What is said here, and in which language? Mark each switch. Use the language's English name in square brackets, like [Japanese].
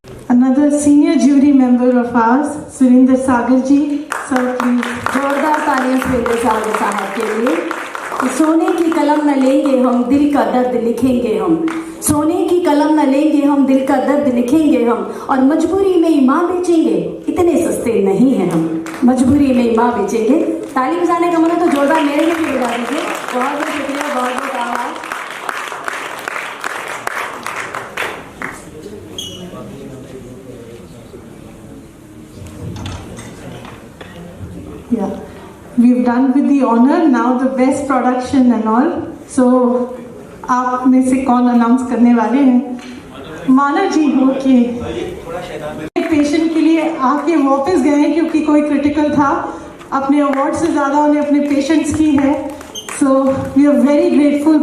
[English] another senior jury member of ours, Surinder Sagar ji. Sir, please. [Hindi] जोरदार तालियां सुरेंद्र सागर साहब के लिए। कि सोने की कलम न लेंगे हम, दिल का दर्द लिखेंगे हम। सोने की कलम न लेंगे हम, दिल का दर्द लिखेंगे हम। और मजबूरी में ईमान बेचेंगे, इतने सस्ते नहीं हैं हम। मजबूरी में ईमान बेचेंगे। ताली बजाने का मन है तो जोरदार मेरे लिए भी बजा दीजिए। बहुत बहुत शुक्रिया, बहुत बहुत आभार। [English] Yeah, we've done with the honor. Now the best production and all. [Hindi] So, आप में से कौन अनाउंस करने वाले हैं? माना जी हो कि पेशेंट के लिए आके वापस गए क्योंकि कोई क्रिटिकल था। अपने अवार्ड से ज़्यादा उन्हें अपने पेशेंट्स की है। [English] So we are very grateful.